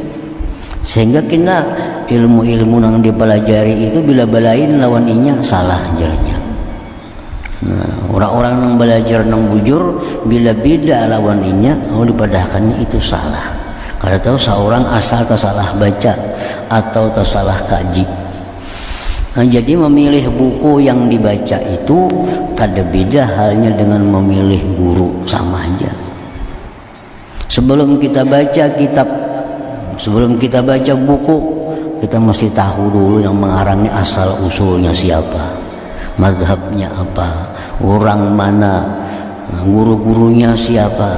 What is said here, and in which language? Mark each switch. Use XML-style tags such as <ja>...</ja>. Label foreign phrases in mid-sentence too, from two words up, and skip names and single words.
<bjn>Sehingga kena ilmu-ilmu yang dipelajari itu bila balain lawan inya salah jalannya. Nah, orang-orang yang belajar nang bujur bila beda lawan inya, dipadahkan itu salah.</bjn> <id>Karena tahu seorang asal tersalah baca atau tersalah kaji.</id> <bjn>Nah, jadi memilih buku yang dibaca itu kada beda halnya dengan memilih guru, sama aja.</bjn> <id>Sebelum kita baca kitab, sebelum kita baca buku, kita mesti tahu dulu yang mengarangnya asal usulnya siapa, mazhabnya apa, orang mana, guru-gurunya siapa.</id>